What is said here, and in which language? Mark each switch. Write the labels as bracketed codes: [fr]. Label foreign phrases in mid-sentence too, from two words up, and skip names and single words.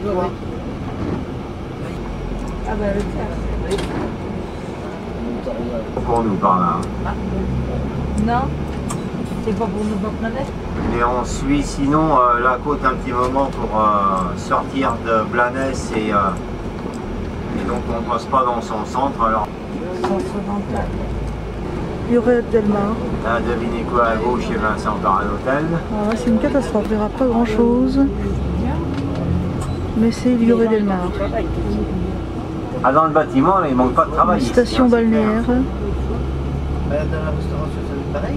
[fr] Pour nous par là. Non, c'est pas pour nous pas planète. Et on suit sinon la côte un petit moment pour sortir de Blanes et donc on passe pas dans son centre. Alors. Lloret del Mar. Là, devinez quoi à gauche chez Vincent par l'hôtel. Alors c'est une catastrophe, il n'y aura pas grand chose. Mais c'est Lloret del Mar. Ah, dans le bâtiment, là, il manque pas de travail. Une station ici, hein, balnéaire. Dans la restauration, c'est pareil.